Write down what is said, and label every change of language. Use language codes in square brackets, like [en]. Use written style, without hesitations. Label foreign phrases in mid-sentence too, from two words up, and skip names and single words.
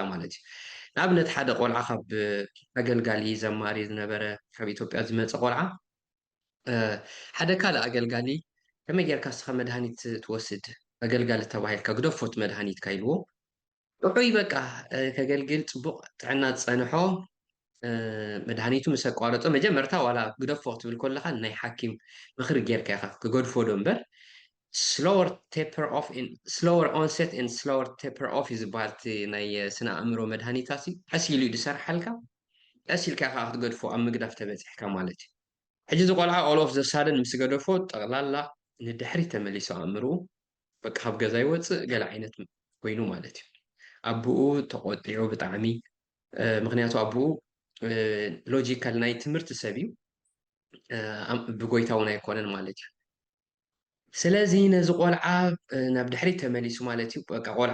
[ti] ማለት እዩ ንኣብነት ሓደ ቆልዓ ካብ ኣገልጋሊ ዘማሪ ዝነበረ ካብ ኢትዮጵያ ዝመፀ ቆልዓ ሓደ ካልእ ኣገልጋሊ ከመይ ጌርካ ስኻ መድሃኒት ትወስድ ኣገልጋሊ ተባሂልካ ግደፎት መድሃኒትካ ኢልዎ ውዑይ በቃ ከገልግል ፅቡቅ ጥዕና ዝፀንሖ መድሃኒቱ ምስ ኣቋረፆ መጀመርታ ዋላ ግደፎ ክትብል ከለካ ናይ ሓኪም ምክሪ ጌርካ ኢኻ ክገድፎ ዶ እምበር [en] slower onset and slower taper off [ti] እዩ ዝበሃል እቲ ናይ ስነ ኣእምሮ መድሃኒታት እዩ ቀስ ኢሉ እዩ ዝሰርሓልካ ቀስ ኢልካ ኢኻ ክትገድፎ ኣብ ምግዳፍ ተበፂሕካ ማለት እዩ ሕጂ እዚ ቆልዓ [en] all of the sudden [ti] ምስ ገደፎ ጠቕላላ ንድሕሪ ተመሊሱ ኣእምርኡ በቃ ካብ ገዛ ይወፅእ ገለ ዓይነት ኮይኑ ማለት እዩ ኣቦኡ ተቆጢዑ ብጣዕሚ ምክንያቱ ኣቦኡ ሎጂካል ናይ ትምህርቲ ሰብ እዩ ብጎይታ እውን ኣይኮነን ማለት እዩ ስለዚ ነዚ ቆልዓ ናብ ድሕሪት ተመሊሱ ማለት እዩ በቃ ቆልዓ